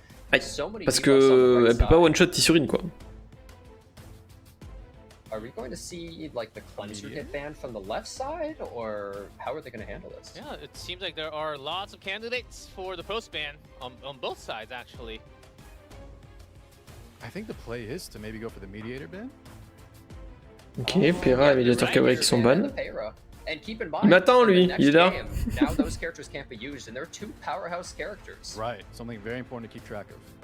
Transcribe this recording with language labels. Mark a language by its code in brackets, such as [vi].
[fr] Aïe. Parce que elle peut pas one shot Tissurine quoi. [en] Are we going to see like the cleanser get banned from the left side, or how are they going to handle this? Yeah, it seems like there are lots of candidates for the post ban on both sides actually. I think the play is to maybe go for the mediator ban. [fr] Ok, Pera et Médiateur Cabré qui sont ban. Il m'attend lui, il est là. [en] Now those characters can't be used, and they're two powerhouse characters. Right, something very important to keep track of.